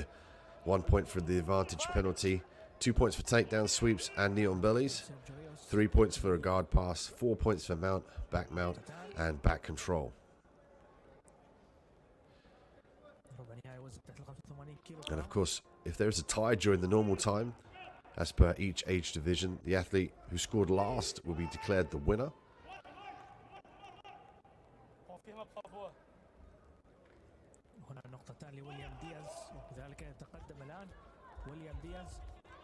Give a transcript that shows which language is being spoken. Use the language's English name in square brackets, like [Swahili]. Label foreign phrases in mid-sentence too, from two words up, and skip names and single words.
[English] 1 point for the advantage penalty, 2 points for takedown sweeps and knee on bellies, 3 points for a guard pass, 4 points for mount, and back control. And of course, if there is a tie during the normal time, as per each age division, the athlete who scored last will be declared the winner. [Portuguese] Confirma, por favor. [Arabic] هنا نقطتان لويليام دياز وبذلك يتقدم الآن ويليام دياز